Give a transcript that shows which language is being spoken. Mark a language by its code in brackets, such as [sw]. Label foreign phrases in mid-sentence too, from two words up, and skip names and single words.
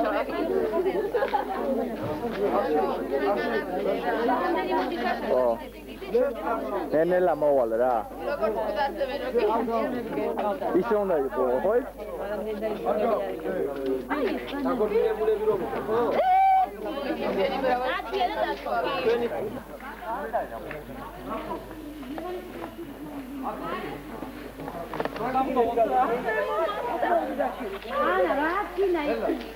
[ka] ნელა მოვალ რა. როგორ მოდასწრე როგორ ისე უნდა იყო, ხო? აი, [tr] Ana, rahatına için.